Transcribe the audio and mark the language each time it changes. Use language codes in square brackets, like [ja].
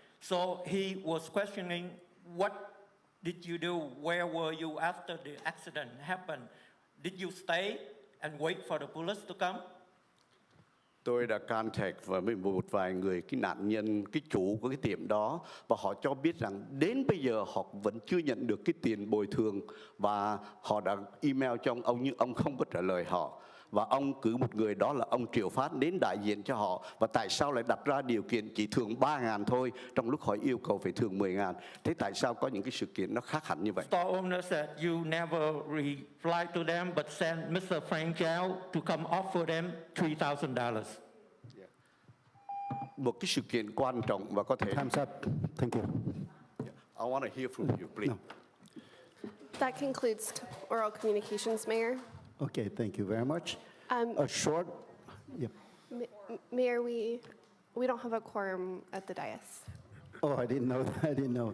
[en] So he was questioning, what did you do? Where were you after the accident happened? Did you stay and wait for the police to come? [vi] Tôi đã contact với một vài người, cái nạn nhân, cái chủ của cái tiệm đó, và họ cho biết rằng đến bây giờ họ vẫn chưa nhận được cái tiền bồi thường, và họ đã email cho ông nhưng ông không có trả lời họ. Và ông cử một người, đó là ông Triệu Phát, đến đại diện cho họ. Và tại sao lại đặt ra điều kiện chỉ thưởng 3.000 thôi, trong lúc họ yêu cầu phải thưởng 10.000? Thế tại sao có những cái sự kiện nó khác hẳn như vậy? [en] Store owner said you never replied to them, but sent Mr. Frank Chow to come offer them $3,000. [vi] Một cái sự kiện quan trọng và có thể... [en] Time's up. Thank you. I want to hear from you, please. No. That concludes oral communications, Mayor. Okay, thank you very much. A short, yep. Mayor, we don't have a quorum at the dais. Oh, I didn't know. I didn't know.